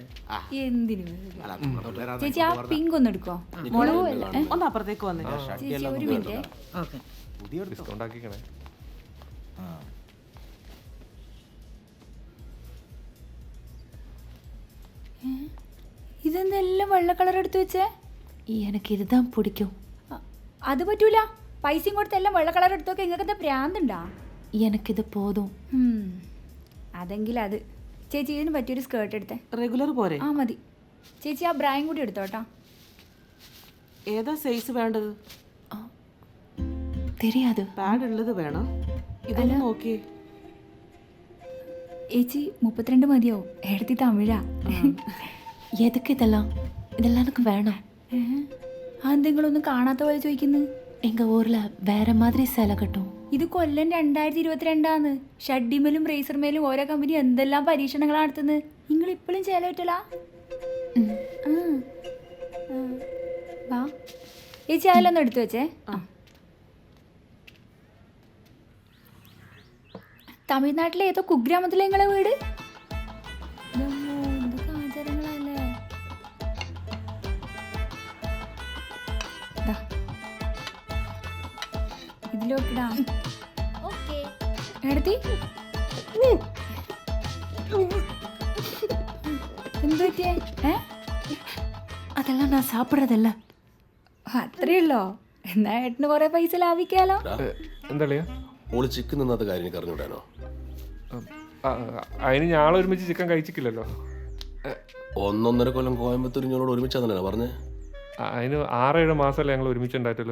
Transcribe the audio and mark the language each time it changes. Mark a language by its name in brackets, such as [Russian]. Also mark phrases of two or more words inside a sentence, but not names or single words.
[Malayalam] എന്തിനു ചേച്ചി ആ പിങ്ക് ഒന്ന് എടുക്കോ? മുളക് അല്ല. ഒന്ന് അപ്പുറത്തേക്ക് വന്നേ. ചേച്ചി ഒരു മിനിറ്റ്. ഓക്കെ, ഡിസ്കൗണ്ട് ആക്കിക്കണേ. ഇതെന്തെല്ലാം വെള്ള കളർ എടുത്തു വെച്ചേ? [Tamil] எனக்கு இதுதான் பிடிக்கும். [Malayalam] അത് പറ്റൂല. പൈസയും കൊടുത്ത് എല്ലാം വെള്ള കളർ എടുത്തൊക്കെ നിങ്ങൾക്ക് പ്രാന്തുണ്ടാ? [Tamil] எனக்கு இது போதும். [Malayalam] അതെങ്കിൽ അത്. ചേച്ചി ഇതിന് പറ്റിയൊരു സ്കേർട്ട് എടുത്തേ. റെഗുലർ പോരെ? ആ മതി. ചേച്ചി ആ ബ്രായും കൂടി എടുത്തോട്ടാ. ഏതാ സൈസ് വേണ്ടത്? [Tamil] தெரியாது. [Malayalam] പാഡ് ഉള്ളത് വേണം. ഇതൊന്ന് നോക്കിയേ. ചേച്ചി 32 മതിയോ? എടുത്തി തമിഴാ. [Tamil] எதுக்கு இதெல்லாம்? இதெல்லாம் எனக்கு வேணாம். [Malayalam] അതെന്തെങ്കിലൊന്നും കാണാത്ത പോലെ ചോദിക്കുന്നു. [Tamil] எங்க ஊர்ல வேற மாதிரி சேலை கட்டும். [Malayalam] ഇത് കൊല്ലം 2022 ഷഡ്ഡിമേലും റേസർമേലും ഓരോ കമ്പനി എന്തെല്ലാം പരീക്ഷണങ്ങളാണ് നടത്തുന്നത്. നിങ്ങൾ ഇപ്പോഴും ചേല പറ്റലാ? വാ ചേച്ചി അതിലൊന്നും എടുത്തു വെച്ചേ. തമിഴ്നാട്ടിലെ ഏതോ കുഗ്രാമത്തിലെ നിങ്ങളെ വീട്. എന്തൊക്കെ ആചാരങ്ങളല്ലേ. ഇതിലോക്കിടാ. എടുത്തി എന്ത് പറ്റിയേ? [Tamil] அதெல்லாம் நான் சாப்பிட்றதில்ல. [Malayalam] അത്രയുള്ളോ? എന്നാ ഏട്ടന് കുറെ പൈസ ലാഭിക്കാലോ. എന്താ ഓള് ചിക്കൻ നിന്നാത്ത കാര്യം എനിക്ക് അറിഞ്ഞൂടാനോ? അതിന് ഞാളെ ഒരുമിച്ച് ചിക്കൻ കഴിച്ചിട്ടില്ലല്ലോ. 1.5 കൊല്ലം കോയമ്പത്തൂർ ഞങ്ങളോട് ഒരുമിച്ചാണ് പറഞ്ഞേ. അതിന് 6-7 മാസമല്ലേ ഞങ്ങൾ ഒരുമിച്ചുണ്ടായിട്ടുള്ളൂ.